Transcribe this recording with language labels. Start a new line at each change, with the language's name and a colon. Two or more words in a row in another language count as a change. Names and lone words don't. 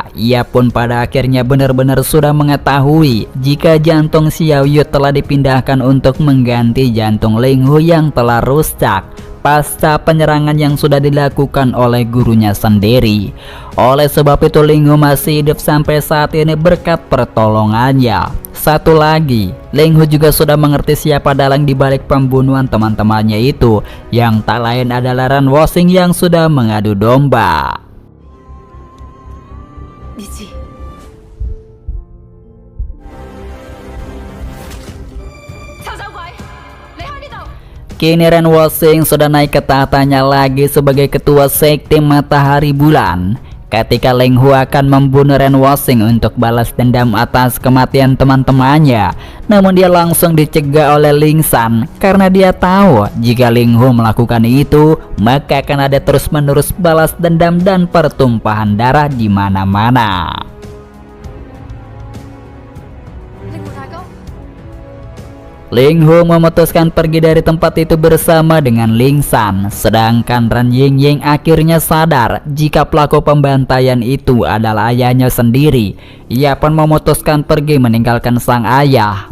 Indonesian: Ia pun pada akhirnya benar-benar sudah mengetahui jika jantung Xiao Yu telah dipindahkan untuk mengganti jantung Ling Hu yang telah rusak pasca penyerangan yang sudah dilakukan oleh gurunya sendiri. Oleh sebab itu Ling Hu masih hidup sampai saat ini berkat pertolongannya. Satu lagi, Ling Hu juga sudah mengerti siapa dalang dibalik pembunuhan teman-temannya itu, yang tak lain adalah Ren Woxing yang sudah mengadu domba.
Cantonese: 你知？ 臭走鬼，離開呢度！
Indonesian: Kini Ren Woxing sudah naik ke tahtanya lagi sebagai ketua sekte Matahari Bulan. Ketika Ling Hu akan membunuh Ren Woxing untuk balas dendam atas kematian teman-temannya, namun dia langsung dicegah oleh Ling San karena dia tahu jika Ling Hu melakukan itu, maka akan ada terus-menerus balas dendam dan pertumpahan darah di mana-mana.
Cantonese: 令狐大哥，
Indonesian: Ling Hu memutuskan pergi dari tempat itu bersama dengan Ling San. Sedangkan Ren Yingying akhirnya sadar jika pelaku pembantaian itu adalah ayahnya sendiri. Ia pun memutuskan pergi meninggalkan sang ayah.